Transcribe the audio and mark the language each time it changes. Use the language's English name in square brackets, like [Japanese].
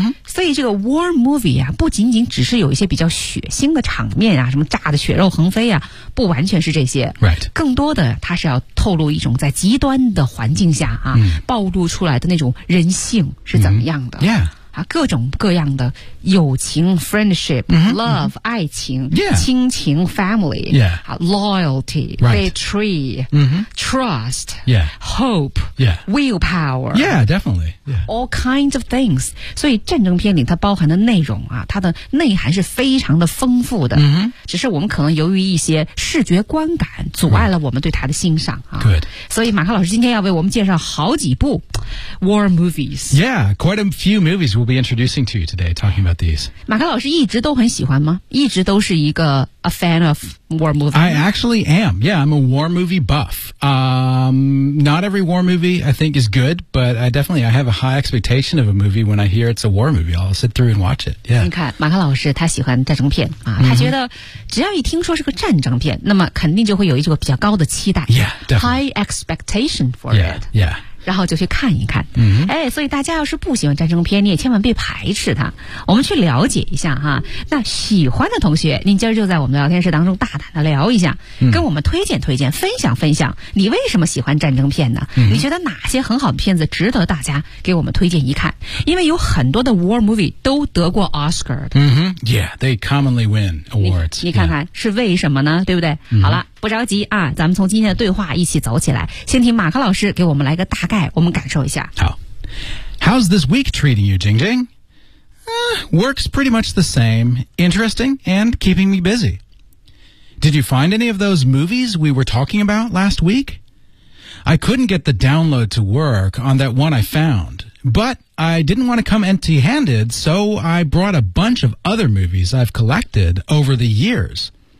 [Chinese] 所以这个 war movie 啊，不仅仅只是有一些比较血腥的场面啊，什么炸的血肉横飞啊，不完全是这些、更多的它是要透露一种在极端的环境下啊、暴露出来的那种人性是怎么样的、各种各样的友情 friendship、love、爱情、亲情 family、loyalty、betray、trust、hope、willpower、 [English] definitely、 all kinds of things。 [Chinese] 所以战争片里它包含的内容啊，它的内涵是非常的丰富的、只是我们可能由于一些视觉观感阻碍了我们对它的欣赏啊。所以马克老师今天要为我们介绍好几部 war movies。 [English] quite a few movies we'll be introducing to you today, talking about these. [Chinese] 马克老师一直都很喜欢吗？一直都是一个 [English] a fan of war movie? I actually am. Yeah, I'm a war movie buff. Not every war movie I think is good, but I have a high expectation of a movie when I hear it's a war movie. I'll sit through and watch it. Yeah. [Chinese] 你看，马克老师他喜欢战争片、他觉得只要一听说是个战争片，那么肯定就会有一个比较高的期待。 [English] Yeah, definitely. High expectation for it. Yeah. [Chinese] 然后就去看一看、所以大家要是不喜欢战争片，你也千万别排斥它，我们去了解一下哈。那喜欢的同学，您今儿就在我们的聊天室当中大胆的聊一下、跟我们推荐推荐，分享分享你为什么喜欢战争片呢、你觉得哪些很好的片子值得大家给我们推荐一看？因为有很多的 war movie 都得过 Oscar 的、 [English] Yeah, they commonly win awards. [Chinese] 你看看、是为什么呢，对不对、好了，不着急啊，咱们从今天的对话一起走起来。先听马克老师给我们来个大概，我们感受一下。好。 [English] How's this week treating you, Jing Jing?、Works pretty much the same, interesting, and keeping me busy. Did you find any of those movies we were talking about last week? I couldn't get the download to work on that one I found, but I didn't want to come empty-handed, so I brought a bunch of other movies I've collected over the years.